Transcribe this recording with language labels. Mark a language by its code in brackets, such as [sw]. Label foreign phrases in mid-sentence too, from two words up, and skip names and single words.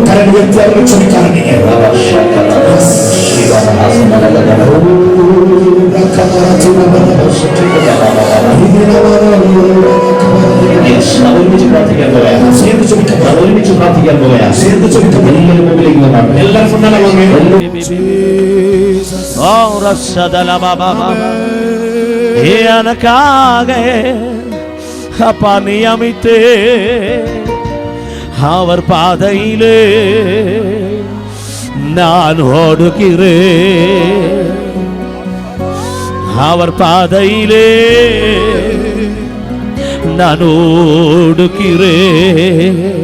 [ml] കരങ്ങൾ ഉയർത്തി അവർ ക്ഷമിക്കാറുണ്ട്. ഒരുമിച്ച് പ്രാർത്ഥിക്കാൻ പോയാ, ഒരുമിച്ച് പ്രാർത്ഥിക്കാൻ പോയാ, എല്ലാവരും മുമ്പിലേക്ക് വന്നാണ്. എല്ലാവർക്കും [ta] அப்பா நியமித்து அவர் பாதையிலே நான் ஓடுகிறேன், அவர் பாதையிலே நான் ஓடுகிறேன்.